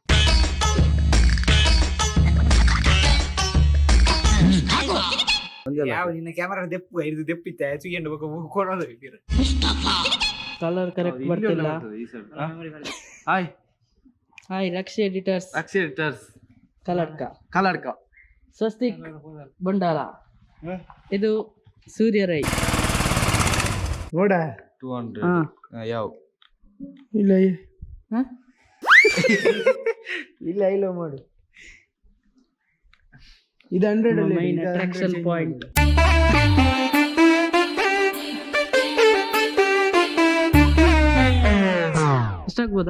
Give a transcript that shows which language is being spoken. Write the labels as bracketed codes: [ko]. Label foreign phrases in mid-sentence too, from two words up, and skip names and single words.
[tcy] ಕ್ಯಾಮರಾ ದೆಪ್ಪಿತ್ತೆ [en] colour correct [kn] ಬರ್ತಿಲ್ಲ. ಹಾಯ್ ಹಾಯ್ ರಕ್ಷಿ ಎಡಿಟರ್ಸ್ ಕಲಡ್ಕ ಸ್ವಸ್ತಿಕ್ ಬಂಡಾರ ಇದು ಸೂರ್ಯ ರೈ ನೋಡ 200 ಯಾವ ಇಲ್ಲ ಹ? ಇಲ್ಲ ಮಾಡು ಇದು 100 [en] main attraction point. ಎಷ್ಟಾಗ್ಬೋದಾ?